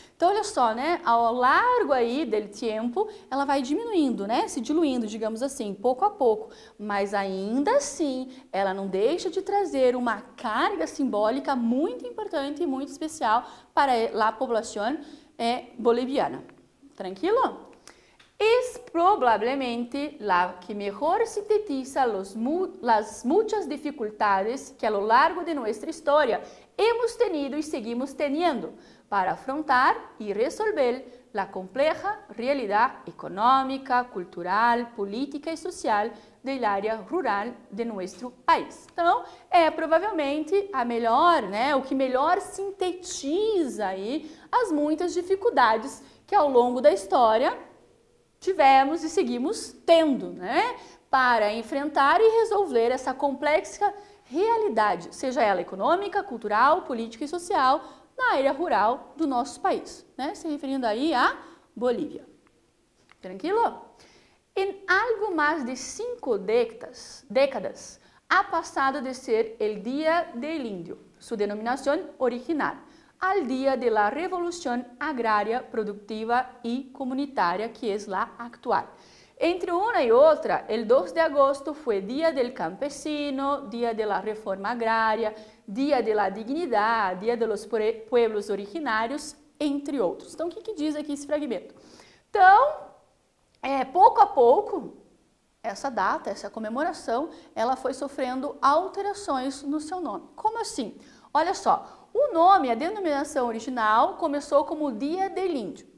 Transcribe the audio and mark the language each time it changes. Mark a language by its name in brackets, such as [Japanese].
[Portuguese] Então, olha só, né, ao largo aí do tempo, ela vai diminuindo, né, se diluindo, digamos assim, pouco a pouco, mas ainda assim, ela não deixa de trazer uma carga simbólica muito importante e muito especial para a população boliviana. Tranquilo? [Spanish] Es probablemente la que mejor sintetiza las muchas dificultades que a lo largo de nuestra historia hemos tenido y seguimos teniendo para afrontar y resolver la compleja realidad económica, cultural, política y social del área rural de nuestro país. [Portuguese] Então, provavelmente a melhor, né, o que melhor sintetiza aí as muitas dificuldades que ao longo da história tivemos e seguimos tendo, né, para enfrentar e resolver essa complexa realidade, seja ela econômica, cultural, política e social, na área rural do nosso país, né, se referindo aí a Bolívia. Tranquilo? Em [Spanish] algo mais de 5 décadas, ha passado de ser el Día del Indio, su denominación original, al día de la revolución agraria, productiva y comunitaria, que es la actual. Entre una y otra, el 2 de agosto fue Día del Campesino, Día de la Reforma Agraria, Día de la Dignidad, Día de los Pueblos Originários, [Portuguese] entre outros. Então, o que diz aqui esse fragmento? Então, pouco a pouco, essa data, essa comemoração, ela foi sofrendo alterações no seu nome. Como assim? Olha só, o nome, a denominação original, começou como Dia del Índio.